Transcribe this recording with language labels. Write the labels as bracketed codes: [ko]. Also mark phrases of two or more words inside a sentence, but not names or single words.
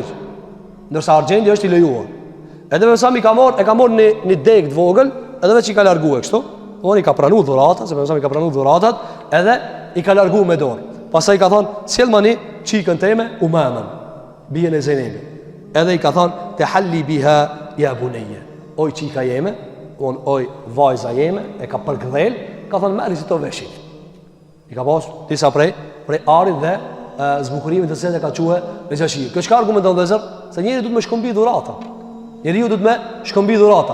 [sq] Ndërsa argjendi është i lejuar. Edhe pejgamberi e ka marrë një degë të vogël, edhe veç i ka larguar kështu. Oni ka pranuar dhuratat, se pejgamberi ka pranuar dhuratat, edhe i ka larguar me dorë. Pastaj ka thonë, "Sjellmani çikën time Umamen, bien e Zeynebit." Edhe i ka thonë, [ar] "تحلي بها يا بنية." [sq] Oj çika jeme, oj vajza jeme, e ka përgdhel, ka thonë, "Merri si to veshit." I ka pas disa prej arit dhe zbukurimit të cilat ka thue me xhashi. Kjo çka argumenton vëzër, se njeriu duhet me shkëmbi dhurata. Njeriu duhet me shkëmbi dhurata.